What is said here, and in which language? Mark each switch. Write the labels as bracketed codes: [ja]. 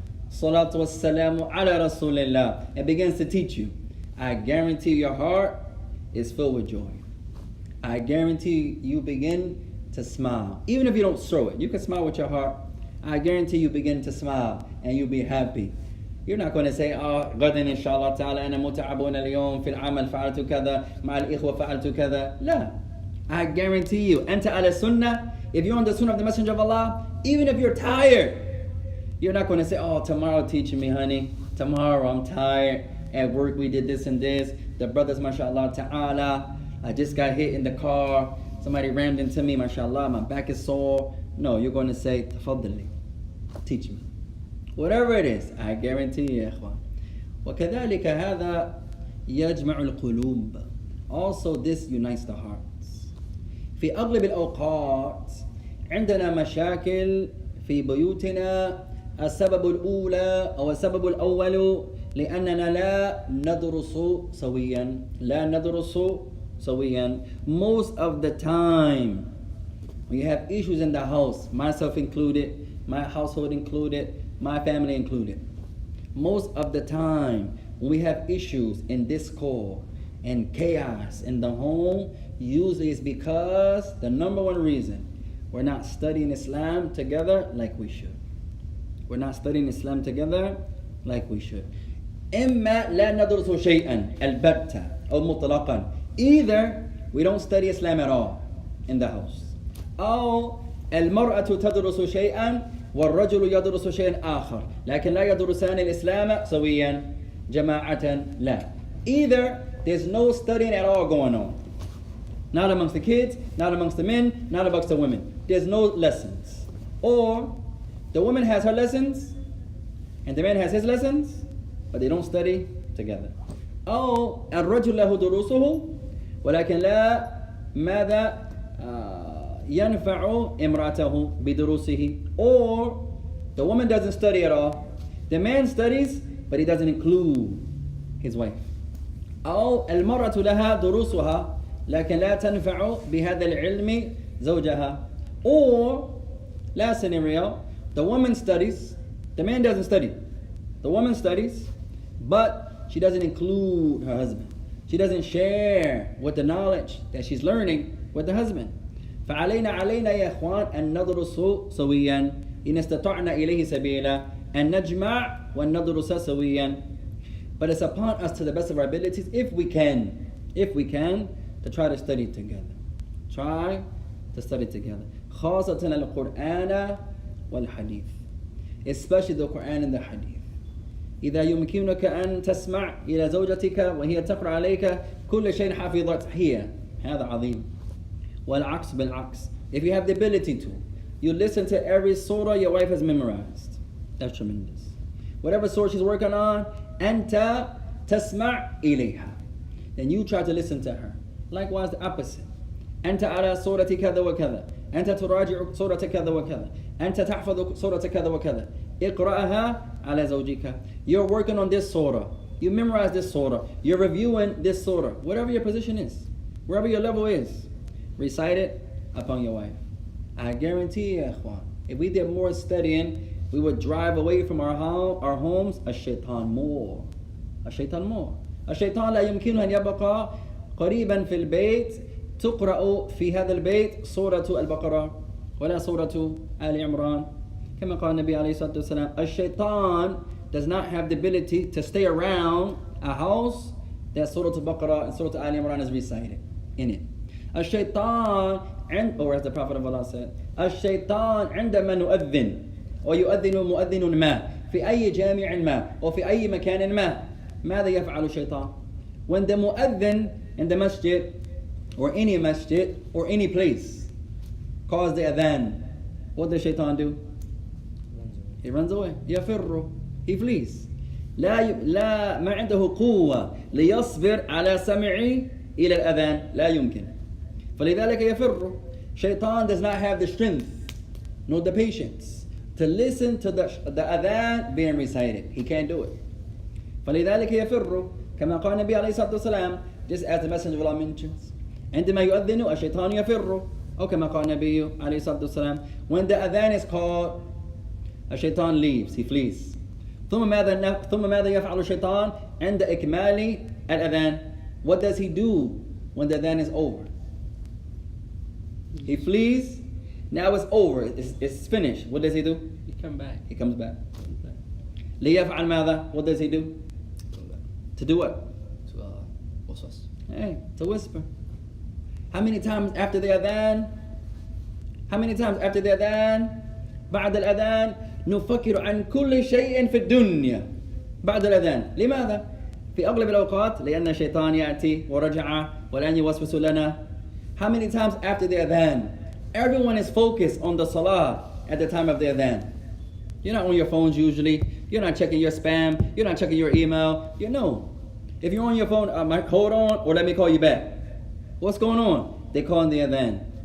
[ar] Salatu wassalamu ala rasulillah. [en] And begins to teach you. I guarantee your heart is filled with joy. I guarantee you begin to smile. Even if you don't show it, you can smile with your heart. I guarantee you begin to smile and you'll be happy. You're not going to say, [ar] غدا إن شاء الله تعالى أنا متعبون اليوم في العمل فعلت كذا مع الإخوة فعلت كذا. لا. [en] I guarantee you, [ar] أنت على السنة. [en] If you're on the sunnah of the Messenger of Allah, even if you're tired, you're not going to say, tomorrow teaching me, honey. Tomorrow I'm tired. At work we did this and this. The brothers, mashallah ta'ala. I just got hit in the car. Somebody rammed into me, mashallah. My back is sore. No, you're going to say, [ar] تفضلي. [en] Teach me. Whatever it is, I guarantee you, [ar] إخوان. وكذلك هذا يجمع القلوب. [en] Also, this unites the hearts. [ar] في أغلب الأوقات عندنا مشاكل في بيوتنا. السبب الأولى أو السبب الأول لأننا لا ندرس سويا. لا ندرس سويا. [en] Most of the time, we have issues in the house, myself included, my household included, my family included. Most of the time, when we have issues in discord and chaos in the home, usually it's because the number one reason we're not studying Islam together like we should. We're not studying Islam together like we should. [ar] إما لا ندرس شيئا البتة أو مطلقا. [en] Either we don't study Islam at all in the house. [ar] أو المرأة تدرس شيئا والرجل يدرس شيئا آخر لكن لا يدرسان الإسلام سويا جماعة لا. [en] Either there's no studying at all going on. Not amongst the kids, not amongst the men, not amongst the women. There's no lessons. Or the woman has her lessons and the man has his lessons, but they don't study together. [ar] أو الرجل له دروسه ولكن لا ماذا ينفع امرأته بدروسه. [en] Or the woman doesn't study at all. The man studies, but he doesn't include his wife. [ar] أو المرأة لها دروسها لكن لا تنفع بهذا العلم زوجها. [en] Or last scenario, the woman studies, the man doesn't study. The woman studies, but she doesn't include her husband. She doesn't share with the knowledge that she's learning with the husband. [ar] فعلينا يا إخوان أن ندرس سويا إن استطعنا إليه سبيلا أن نجمع وندرس سويا. [en] But it's upon us to the best of our abilities, if we can, to try to study together. Try to study together. [ar] خاصة القرآن والحديث. [en] Especially the Quran and the Hadith. [ar] إذا يمكنك أن تسمع إلى زوجتك وهي تقرأ عليك كل شيء حفظت هي. هذا عظيم. والعكس بالعكس. [en] If you have the ability to, you listen to every surah your wife has memorized. That's tremendous. Whatever surah she's working on, [ar] أنت تسمع إليها. [en] Then you try to listen to her. Likewise the opposite. [ar] أنت على سورة كذا وكذا. أنت تراجع سورة كذا وكذا. أنت تحفظ سورة كذا وكذا. اقرأها على زوجك. [en] You're working on this surah. You memorize this surah. You're reviewing this surah. Whatever your position is, wherever your level is, recite it upon your wife. I guarantee you, [ar] إخوان, [en] if we did more studying, we would drive away from our homes الشيطان more. الشيطان more. [ar] الشيطان لا يمكنه أن يبقى قريبا في البيت تقرأ في هذا البيت سورة البقرة ولا سورة آل عمران. كما قال النبي عليه الصلاة والسلام, الشيطان [en] does not have the ability to stay around a house that Surah Al-Baqarah and Surah Al Imran is recited in it. [ar] الشيطان, [en] or as the Prophet of Allah said, [ar] الشيطان عندما نؤذن ويؤذن مؤذن ما في أي جامع ما أو في أي مكان ما ماذا يفعل الشيطان? [en] When the mu'adhin in the masjid or any masjid or any place calls the adhan, what does shaitan do? He runs away. [ar] يفر. [en] He flees. [ar] لا ما عنده قوة ليصبر على سمعي إلى الأذان. لا يمكن. فلذلك يفر. [en] Shaitan does not have the strength nor the patience to listen to the adhan being recited. He can't do it. [ar] فلذلك يفر. كما قال النبي عليه الصلاة والسلام, [en] just as the Messenger of Allah mentions, [ar] عندما يؤذن الشيطان يفر أو كما قال النبي عليه الصلاة والسلام. [en] When the adhan is called, a shaitan leaves, he flees. [ar] ثم ماذا يفعل الشيطان عند إكمال الأذان? [en] What does he do when the adhan is over? He flees. Now it's over. It's finished. What does he do? You come back. He comes back. [ar] ليفعل ماذا? [en] What does he do? To do what? To waswas. Hey, to whisper. How many times after the adhan? How many times after the adhan? [ar] بعد الأذان نفكر عن كل شيء في الدنيا بعد الأذان. لماذا؟ في أغلب الأوقات لأن الشيطان يأتي ورجع والآن يوسوس لنا. [en] How many times after the adhan? Everyone is focused on the salah at the time of the adhan. You're not on your phones usually. You're not checking your spam. You're not checking your email. You know. If you're on your phone, hold on or let me call you back. What's going on? They call in the adhan.